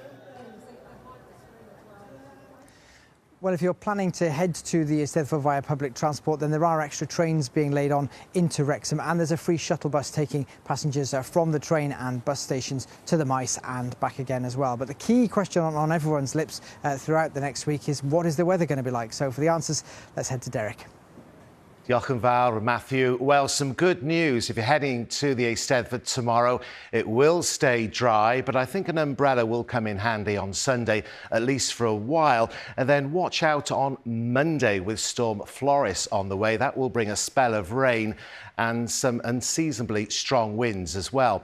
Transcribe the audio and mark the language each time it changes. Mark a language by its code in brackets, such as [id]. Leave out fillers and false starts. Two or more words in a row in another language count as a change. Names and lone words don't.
[en] Well, if you're planning to head to the Eisteddfod via public transport, then there are extra trains being laid on into Wrexham, and there's a free shuttle bus taking passengers from the train and bus stations to the Mice and back again as well. But the key question on everyone's lips throughout the next week is, what is the weather going to be like? So for the answers, let's head to Derek. [cy] Diolch yn fawr, [en] Matthew. Well, some good news. If you're heading to the Eisteddfod tomorrow, it will stay dry, but I think an umbrella will come in handy on Sunday, at least for a while. And then watch out on Monday with Storm Floris on the way. That will bring a spell of rain and some unseasonably strong winds as well.